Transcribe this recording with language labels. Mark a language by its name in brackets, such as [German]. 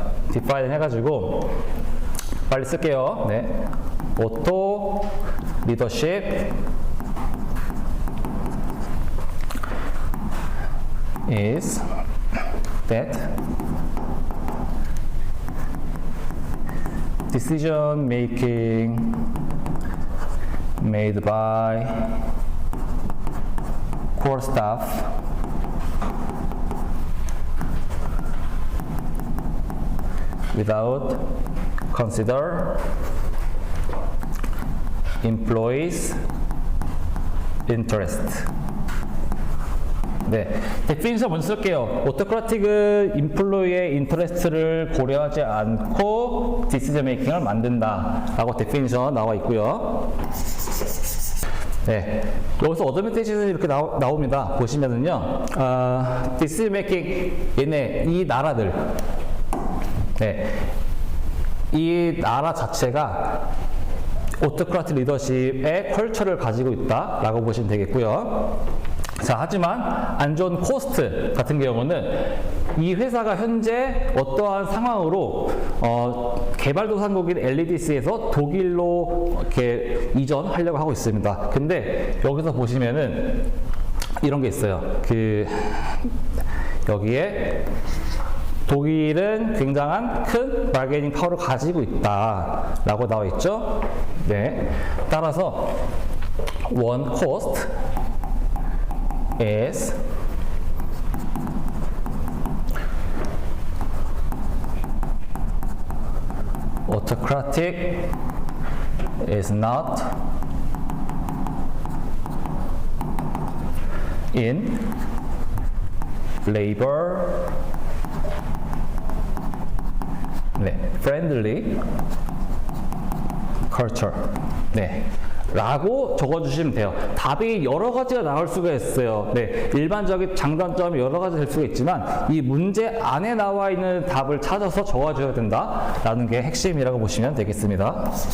[Korean] define 해가지고 빨리 쓸게요. 네. [English] auto leadership is that decision making made by core staff without consider employees' interest. [Korean] 네, 데피니션 먼저 쓸게요. 오토크라틱은 인플로이의 인터레스트를 고려하지 않고 디시전 메이킹을 만든다 라고 데피니션 나와 있고요. 네, 여기서 어드밴티지는 이렇게 나옵니다. 보시면은요, 디시전 메이킹 얘네 이 나라들, 네, 이 나라 자체가 오토크라틱 리더십의 컬처를 가지고 있다 라고 보시면 되겠고요. 자, 하지만 안 좋은 코스트 같은 경우는 이 회사가 현재 어떠한 상황으로 개발도상국인 LEDC에서 독일로 이렇게 이전하려고 하고 있습니다. 근데 여기서 보시면은 이런 게 있어요. 여기에 독일은 굉장한 큰 바게닝 파워를 가지고 있다 라고 나와 있죠. 네. 따라서 [English] one cost is autocratic is not in labor friendly culture. [Korean] 네. 라고 적어주시면 돼요. 답이 여러 가지가 나올 수가 있어요. 네. 일반적인 장단점이 여러 가지 될 수가 있지만 이 문제 안에 나와 있는 답을 찾아서 적어줘야 된다라는 게 핵심이라고 보시면 되겠습니다.